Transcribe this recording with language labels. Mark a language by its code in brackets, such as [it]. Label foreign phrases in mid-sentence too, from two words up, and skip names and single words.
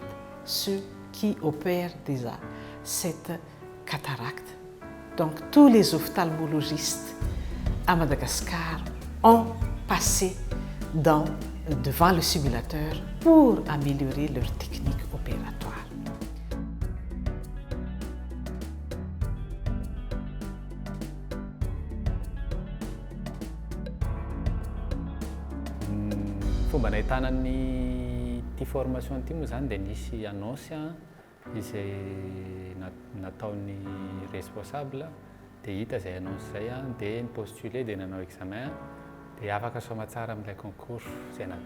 [fr] Ceux qui opèrent déjà cette cataracte. Donc tous les ophtalmologistes à Madagascar ont passé devant le simulateur pour améliorer leur technique opératoire. [mg] Fomba nahitana ty formation ty moa zany dia nisy annonce izay nataon'ny responsable dia hita izay annonce izay dia nipostuler dia nanao examen dia afaka soma tsara amin'ilay concours izay natao.